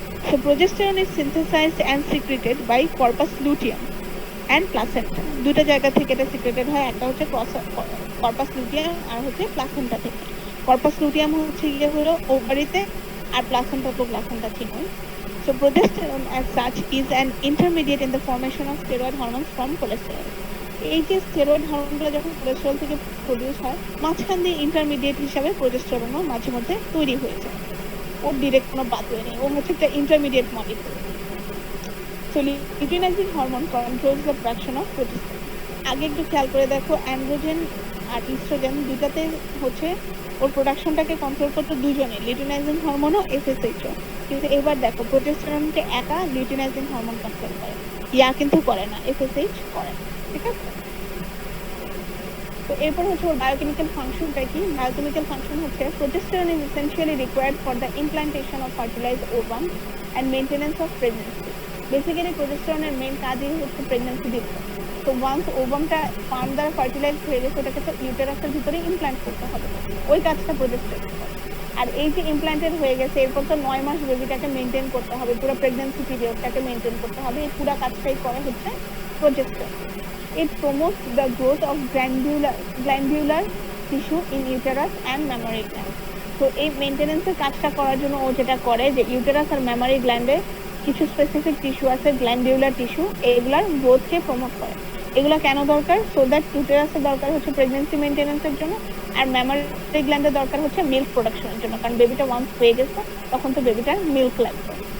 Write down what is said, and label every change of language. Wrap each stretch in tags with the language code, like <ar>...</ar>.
<en>So progesterone is synthesized and secreted by corpus luteum and placenta.</en> <bn>দুটো জায়গা থেকে এটা সিক্রেটেড হয়, একটা হচ্ছে কর্পাস লুটিয়াম আর হচ্ছে প্লাসেন্টা থেকে। কর্পাস লুটিয়াম হচ্ছে গিয়ে হলো ওভারিতে, আর প্লাসেন্টা তো placenta চিনোই।</bn> <en>So progesterone as such is an intermediate in the formation of steroid hormones from cholesterol.</en> <bn>এই যে স্টেরয়েড হরমোনগুলো যখন কোলেস্টেরল থেকে প্রডিউস হয়, মাঝখান দিয়ে ইন্টারমিডিয়েট হিসাবে প্রোজেস্টেরনও মাঝে মধ্যে তৈরি হয়ে যায়। ওর ডিরেক্ট কোনো পাথওয়ে নেই, ও হচ্ছে একটা intermediate molecule.</bn> <en>So luteinising hormone controls the production of progesterone.</en> <bn>আগে একটু খেয়াল করে দেখো, অ্যান্ড্রোজেন আর ইস্ট্রোজেন দুটাতে হচ্ছে ওর প্রোডাকশনটাকে কন্ট্রোল করতে দুজনে, লিউটিনাইজিং হরমোনও এফএসএইচও। কিন্তু এবার দেখো প্রোজেস্টেরনকে একা লিউটিনাইজিং হরমোন কন্ট্রোল করে, ইয়া কিন্তু করে না, এফএসএইচ করে না, ঠিক আছে। তো এরপর হচ্ছে ওর বায়োকেমিক্যাল ফাংশনটা কি? বায়োকেমিক্যাল ফাংশন হচ্ছে</bn> <en>Progesterone is essentially required for the implantation of fertilised ovum and maintenance of pregnancy.</en> <bn>Basically প্রোজেস্টেরনের main কাজই হচ্ছে প্রেগন্যান্সি দিতে। তো ওয়ান্স ওভামটা ফার্ম দ্বারা ফার্টিলাইজ হয়ে গেছে, ওটাকে তো ইউটেরাসের ভিতরে ইমপ্লান্ট করতে হবে, ওই কাজটা প্রোজেস্টেরন করে। আর এই যে ইমপ্লান্টেড হয়ে গেছে, এরপর তো 9 মাস বেবিটাকে মেনটেন করতে হবে, পুরো প্রেগন্যান্সি পিরিয়ডটাকে মেনটেন করতে হবে, এই পুরো কাজটাই করে হচ্ছে progesterone.</bn> <en>It promotes the growth of glandular tissue in uterus and mammary gland.</en> <bn>তো এই মেইনটেনেন্সের কাজটা করার জন্য ও যেটা করে যে ইউটেরাস আর মেমারি গ্ল্যান্ডে কিছু স্পেসিফিক টিস্যু আছে, গ্ল্যান্ডিউলার টিস্যু, এগুলার গ্রোথকে প্রমোট করে। এগুলো কেন দরকার? সো দ্যাট ইউটেরাসের দরকার হচ্ছে প্রেগন্যান্সি মেইনটেনেন্সের জন্য, আর মেমারি গ্ল্যান্ডের দরকার হচ্ছে মিল্ক প্রোডাকশনের জন্য, কারণ বেবিটা ওয়ান্স হয়ে গেছে তখন তো বেবিটার মিল্ক লাগবে।</bn>